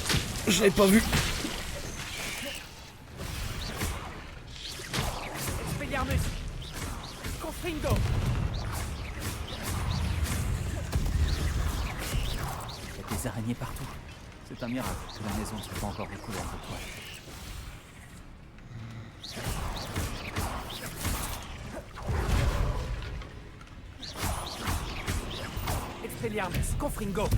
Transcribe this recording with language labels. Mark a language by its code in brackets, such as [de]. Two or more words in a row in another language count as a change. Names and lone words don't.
[fr] Je l'avais pas vu. Expelliarmus. Confringo. Il y a des araignées partout. C'est un miracle que la maison ne soit pas encore recouverte de toile. Expelliarmus. Confringo.